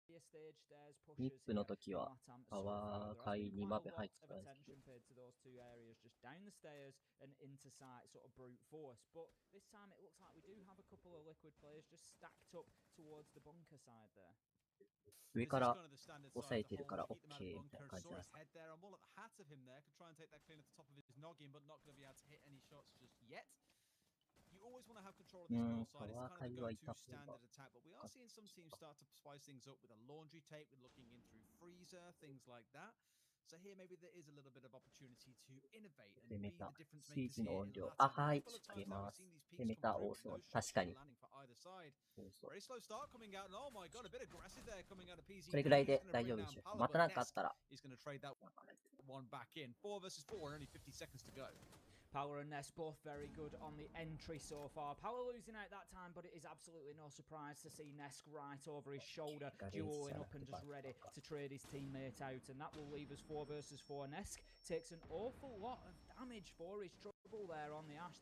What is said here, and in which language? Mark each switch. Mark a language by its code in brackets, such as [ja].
[en] Stage stairs pushers here in LATAM so far. There has been quite a lot of attention paid to those two areas, just down the stairs and into sight, sort of brute force. But this time it looks like we do have a couple of Liquid players just stacked up towards the bunker side there. [ja] 上から押さえてるから OK みたいな感じなんですか。 [en] I'm all at the hat of him there. Could try and take that clean at the top of his noggin, but not going to be able to hit any shots just yet. You always want to have control of this north side. It's kind of the go-to standard attack, but we are seeing some teams start to spice things up with a laundry tape, with looking in through freezer, things like that. So here maybe there is a little bit of opportunity to innovate and be the difference makers here in LATAM. [ja] あ、はい、あげます。で、メタをそう、確かに。 [en] Very slow start coming out, and oh my god, a bit aggressive there coming out of PZ. [ja] それぐらいで大丈夫でしょう。またなんかあったら。 [en] He's going to trade that one back in. 4 versus 4 and only 50 seconds to go. Power and Ness both very good on the entry so far. Power losing out that time, but it is absolutely no surprise to see Nesk right over his shoulder, duoing up and just ready to trade his teammate out. And that will leave us 4 versus 4. Nesk takes an awful lot of damage for his trouble there on the Ash.